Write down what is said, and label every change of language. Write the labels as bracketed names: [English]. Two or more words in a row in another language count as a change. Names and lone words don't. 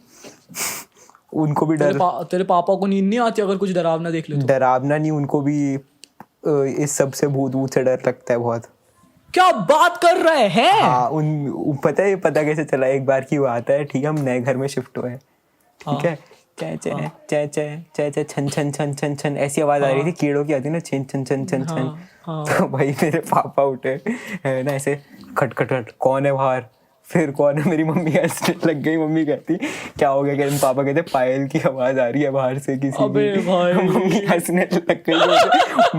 [Hindi] उनको भी तेरे पापा को नींद नहीं आती अगर कुछ डरावना देख ले तो? डरावना नहीं, उनको भी इस सब से भूत से डर लगता है बहुत। क्या बात कर रहे हैं? हाँ, पता कैसे चला, एक बार की बात है, ठीक है, हम नए घर में शिफ्ट हुए, ठीक है, चे चे चे चे चे चे छन छन छन छन छन ऐसी आवाज आ रही थी, कीड़ों की आती ना, छन छन छन छन छन। तो भाई मेरे पापा उठे है ना, ऐसे खट खट खट, कौन है बाहर? फिर कौन है? मेरी मम्मी हंसने लग गई। मम्मी कहती क्या हो गया? कहते पापा कहते पायल की आवाज आ रही है बाहर से किसी की। मम्मी हंसने लग गई।